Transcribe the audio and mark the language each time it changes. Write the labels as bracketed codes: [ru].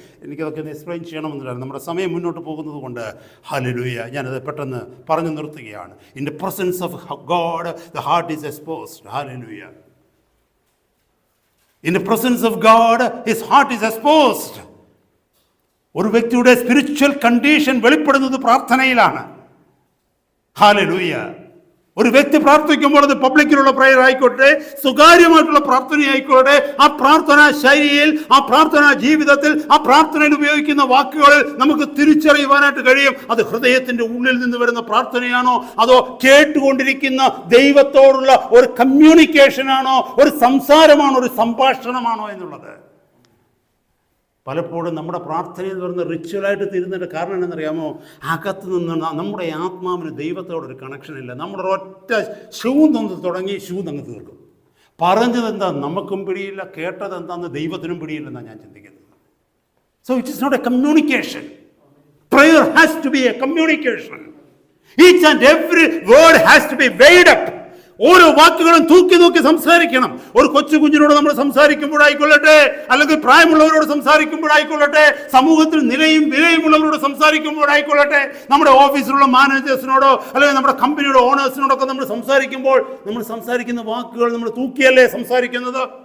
[ml] എനിക്കതൊക്കെ ഒന്ന് എക്സ്പ്ലെയിൻ ചെയ്യണമെന്നില്ല, നമ്മുടെ സമയം മുന്നോട്ട് പോകുന്നത് കൊണ്ട്. ഹല്ലേലൂയ. ഞാനത് പെട്ടെന്ന് പറഞ്ഞു നിർത്തുകയാണ്. [en] In the presence of God the heart is exposed. Hallelujah. In the presence of God, his heart is exposed. [ml] ഒരു വ്യക്തിയുടെ സ്പിരിച്വൽ കണ്ടീഷൻ വെളിപ്പെടുന്നത് പ്രാർത്ഥനയിലാണ്. ഹല്ലേലൂയ. ഒരു വ്യക്തി പ്രാർത്ഥിക്കുമ്പോൾ അത് പബ്ലിക്കിലുള്ള പ്രയർ ആയിക്കോട്ടെ, സ്വകാര്യമായിട്ടുള്ള പ്രാർത്ഥന ആയിക്കോട്ടെ, ആ പ്രാർത്ഥനാ ശൈലിയിൽ, ആ പ്രാർത്ഥനാ ജീവിതത്തിൽ, ആ പ്രാർത്ഥനയിൽ ഉപയോഗിക്കുന്ന വാക്കുകളിൽ നമുക്ക് തിരിച്ചറിയുവാനായിട്ട് കഴിയും അത് ഹൃദയത്തിന്റെ ഉള്ളിൽ നിന്ന് വരുന്ന പ്രാർത്ഥനയാണോ, അതോ കേട്ടുകൊണ്ടിരിക്കുന്ന ദൈവത്തോടുള്ള ഒരു കമ്മ്യൂണിക്കേഷനാണോ, ഒരു സംസാരമാണോ, ഒരു സംഭാഷണമാണോ എന്നുള്ളത്. പലപ്പോഴും നമ്മുടെ പ്രാർത്ഥന എന്ന് പറയുന്ന റിച്വലായിട്ട് തീരുന്നതിൻ്റെ കാരണം എന്നറിയാമോ? അകത്ത് നിന്ന് നമ്മുടെ ആത്മാവിന് ദൈവത്തോടൊരു കണക്ഷൻ ഇല്ല. നമ്മുടെ ഒറ്റ ഷൂ തന്ന് തുടങ്ങി ഷൂ തങ്ങ് തീർക്കും. പറഞ്ഞത് എന്താ നമുക്കും പിടിയില്ല, കേട്ടത് എന്താണെന്ന് ദൈവത്തിനും പിടിയില്ലെന്നാണ് ഞാൻ ചിന്തിക്കുന്നത്. [en] So it is not a communication. Prayer has to be a communication. Each and every word has to be weighed up. [ml] ഓരോ വാക്കുകളും തൂക്കി നോക്കി സംസാരിക്കണം. ഒരു കൊച്ചു കുഞ്ഞിനോട് നമ്മൾ സംസാരിക്കുമ്പോഴായിക്കൊള്ളട്ടെ, അല്ലെങ്കിൽ പ്രായമുള്ളവരോട് സംസാരിക്കുമ്പോഴായിക്കൊള്ളട്ടെ, സമൂഹത്തിൽ നിലയും വിലയുമുള്ളവരോട് സംസാരിക്കുമ്പോഴായിക്കൊള്ളട്ടെ, നമ്മുടെ ഓഫീസിലുള്ള മാനേജേഴ്സിനോടോ അല്ലെങ്കിൽ നമ്മുടെ കമ്പനിയുടെ ഓണേഴ്സിനോടൊക്കെ നമ്മൾ സംസാരിക്കുന്ന വാക്കുകൾ നമ്മൾ തൂക്കിയല്ലേ സംസാരിക്കുന്നത്?